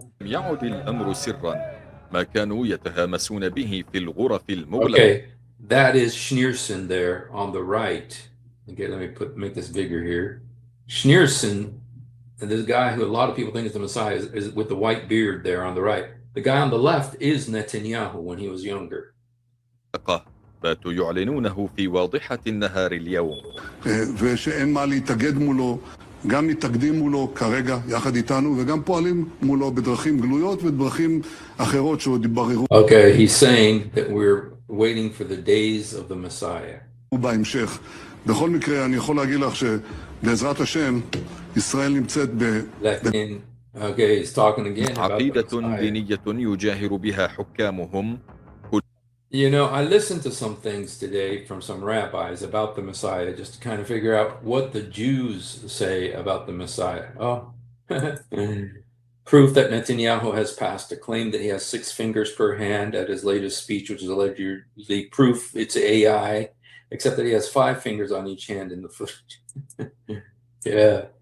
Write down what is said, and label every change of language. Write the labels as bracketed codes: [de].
[ar] لم يعد الأمر سرا ما كانوا يتهامسون به في الغرف المغلقة. [en] Okay, that is Schneerson there on the right. Okay, let me make this bigger here. Schneerson, and this guy who a lot of people think is the Messiah, is with the white beard there on the right. The guy on the left is Netanyahu when he was younger. [ar] باتوا يعلنونه في واضحة النهار اليوم. [he] ושאין מה להתאגד מולו, גם מתאגדים מולו כרגע יחד איתנו וגם פועלים מולו בדרכים גלויות ובדרכים אחרות שעוד יבררו. [en] Okay, he's saying that we're waiting for the days of the Messiah. [he] בהמשך. בכל מקרה אני יכול להגיד לך שבעזרת השם ישראל נמצאת [en] Okay, he's talking again about [ar] عقيدة دينية يجاهر بها حكامهم. [en] You know, I listened to some things today from some rabbis about the Messiah just to kind of figure out what the Jews say about the Messiah. Oh, proof that Netanyahu has passed a claim that he has 6 fingers per hand at his latest speech, which is allegedly proof it's AI, except that he has 5 fingers on each hand in the footage. Yeah.